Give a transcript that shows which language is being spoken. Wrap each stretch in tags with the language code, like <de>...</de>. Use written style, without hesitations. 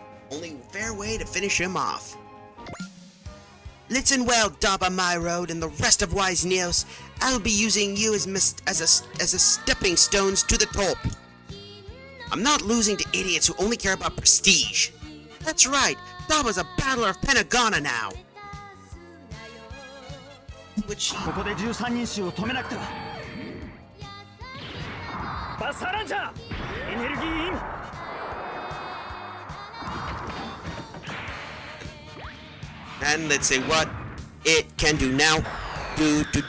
<en>Only fair way to finish him off. Listen well, Daba Myrode and the rest of Wise Neos. I'll be using you as a stepping stones to the top. I'm not losing to idiots who only care about prestige. That's right, Daba's a battler of Pentagona now. Which...</en> <ja>ここで13人衆を止めなくては。バスターランチャー、エネルギーイン。</ja> <en>And let's say what it can do now. Do.</en>